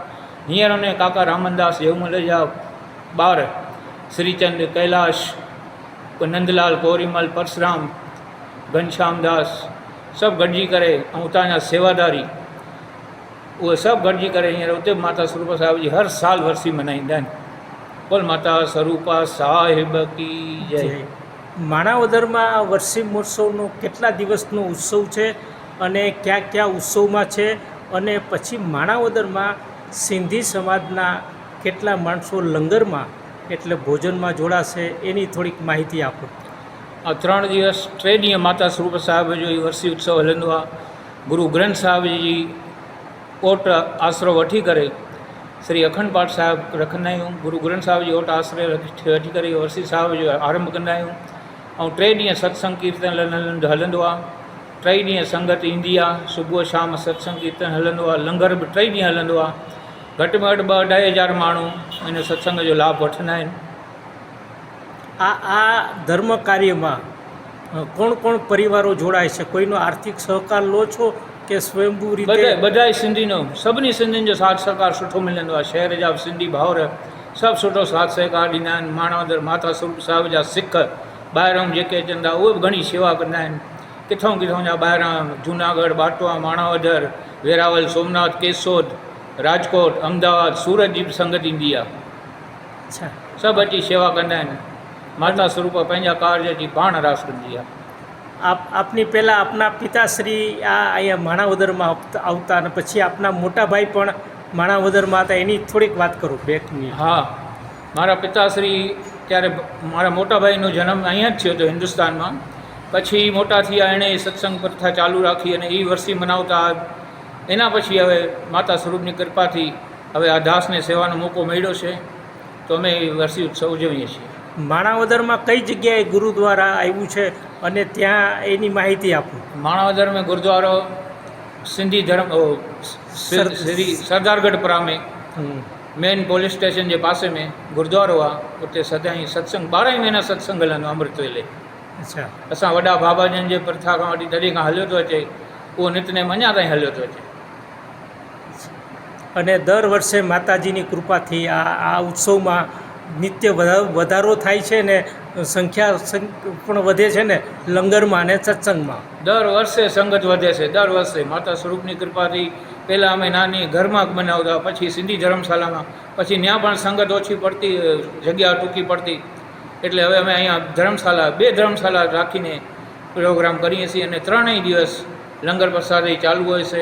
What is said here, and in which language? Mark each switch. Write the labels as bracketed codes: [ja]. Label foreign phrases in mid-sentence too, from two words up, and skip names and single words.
[sd] हींअर उन काका रामनदास जेऊमल जा ॿार श्रीचंद कैलाश नंदलाल कोरीमल परसराम घनश्याम दास सभु गॾिजी करे ऐं उतां जा सेवादारी उहे सभु गॾिजी करे हींअर उते माता स्वरूप साहिब जी हर साल वरसी मल्हाईंदा आहिनि। बोल माता स्वरूपा साहिब की जय। [gu] માણાવદરમાં આ વર્ષી મહોત્સવનો કેટલા દિવસનો ઉત્સવ છે અને કયા કયા ઉત્સવમાં છે? અને પછી માણાવદરમાં સિંધી સમાજના કેટલા માણસો લંગરમાં એટલે ભોજનમાં જોડાશે એની થોડીક માહિતી આપો। આ 3 દિવસ [sd] 3 ॾींहं माता स्वरूप साहिब जो ई वरसी उत्सव हलंदो आहे। गुरु ग्रंथ साहिब जी ओट आसरो वठी करे श्री अखंड पाठ साहिब रखंदा आहियूं। गुरु ग्रंथ साहिब जी ओट आसरे वठी करे वरसी साहिब जो आरंभ कंदा आहियूं ऐं 3 ॾींहं सत्संग कीर्तन हलंदो आहे। 3 ॾींहं संगत ईंदी आहे, सुबुह शाम सत्संग कीर्तन हलंदो आहे। लंगर बि 3 ॾींहं हलंदो आहे। घटि में घटि 2-2.5 माण्हू इन सत्संग जो लाभ वठंदा आहिनि। [gu] આ ધર્મ કાર્યમાં કોણ કોણ પરિવારો જોડાય છે? કોઈનો આર્થિક સહકાર લો છો કે સ્વયંભૂ રીતે? બધાય સિંધીનો [sd] સभिनी सिंधियुनि जो साथ सहकार सुठो मिलंदो आहे। शहर जा सिंधी भाउर सभु सुठो साथ सहकार ॾींदा आहिनि। माणावदर माता स्वरूप साहिब जा सिख ॿाहिरां जेके अचनि था उहे बि घणी शेवा कंदा आहिनि। किथां किथां जा ॿाहिरां जूनागढ़ बाटवा माणावदर वेरावल सोमनाथ केसोद राजकोट अहमदाबाद सूरत जी बि संगत ईंदी आहे। अच्छा, सभु अची शेवा कंदा आहिनि। माता स्वरूप पंहिंजा कार्य जी पाण रास कंदी आहे। [gu] આપની પહેલાં આપના પિતાશ્રી આ અહીંયા માણાવદરમાં આવતા અને પછી આપના મોટા ભાઈ પણ માણાવદરમાં હતા, એની થોડીક વાત કરું 2 મિનિટ। હા, મારા પિતાશ્રી ત્યારે મારા મોટા ભાઈનો જન્મ અહીંયા જ થયો હતો હિન્દુસ્તાનમાં। પછી મોટા થયા એણે સત્સંગ પ્રથા ચાલુ રાખી અને એ વર્ષી મનાવતા। એના પછી હવે માતા સ્વરૂપની કૃપાથી હવે આ દાસને સેવાનો મોકો મળ્યો છે તો અમે વર્ષી ઉત્સવ ઉજવીએ છીએ। માણાવદરમાં કઈ જગ્યાએ ગુરુદ્વારા આવ્યું છે અને ત્યાં એની માહિતી આપો। [sd] माणावदर में गुरुद्वारो सिंधी धर्म श्री सरदारगढ़ परा में मेन पुलिस स्टेशन के पासे में गुरुद्वारो आहे। उते सदाईं सत्संग 12 महीना सत्संग हलंदो अमृत वेले। अच्छा, असां वॾा बाबाजन जे प्रथा खां वठी तॾहिं खां हलियो थो अचे, उहो नितनेम अञा ताईं हलियो थो अचे। [gu] અને દર વર્ષે માતાજીની કૃપાથી આ ઉત્સવમાં નિત્ય વધારો થાય છે ને સંખ્યા પણ વધે છે ને લંગરમાં અને સત્સંગમાં। દર વર્ષે સંગત વધે છે। દર વર્ષે માતા સ્વરૂપની કૃપાથી પહેલાં અમે નાની ઘરમાં બનાવતા, પછી સિંધી ધર્મશાળામાં, પછી ત્યાં પણ સંગત ઓછી પડતી, જગ્યા ટૂંકી પડતી, એટલે હવે અમે અહીંયા ધર્મશાળા 2 ધર્મશાળા રાખીને પ્રોગ્રામ કરીએ છીએ અને 3 દિવસ લંગર પ્રસાદી ચાલુ હોય છે।